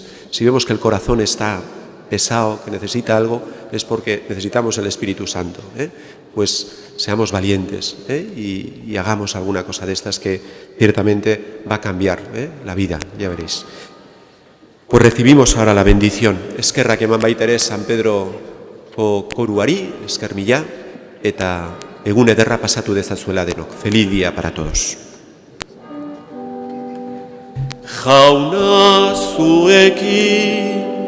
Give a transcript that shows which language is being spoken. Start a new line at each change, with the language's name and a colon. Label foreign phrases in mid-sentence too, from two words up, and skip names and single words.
Spanish: Si vemos que el corazón está pesado, que necesita algo, es porque necesitamos el Espíritu Santo. Pues seamos valientes y hagamos alguna cosa de estas que ciertamente va a cambiar la vida, ya veréis. Pues recibimos ahora la bendición.
Basque: Eskerrak eman baitere San Pedroko koruari, esker mila, eta egun ederra pasatu dezazuela denok.
Spanish: Feliz día para todos.
Basque: Jauna zuekin